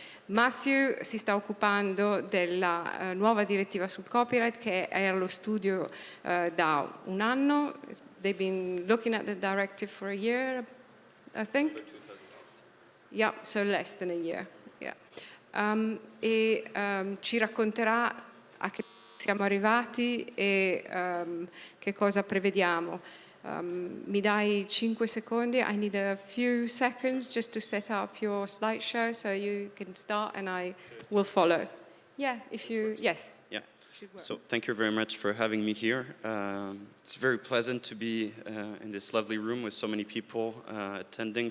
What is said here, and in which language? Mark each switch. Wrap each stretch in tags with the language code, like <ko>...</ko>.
<it>Matthew si sta occupando della nuova direttiva sul copyright che è allo studio da un anno.</it> <en>They've been looking at the directive for a year, I think. Yeah, so less than a year. Yeah.</en> <it>Ci racconterà a che siamo arrivati e che cosa prevediamo. Mi dai 5 secondi?</it> <en>I need a few seconds just to set up your slideshow so you can start and I will follow. Yeah, if you, yes. Yeah. So thank you very much for having me here. It's very pleasant to be in this lovely room with so many people attending.</en>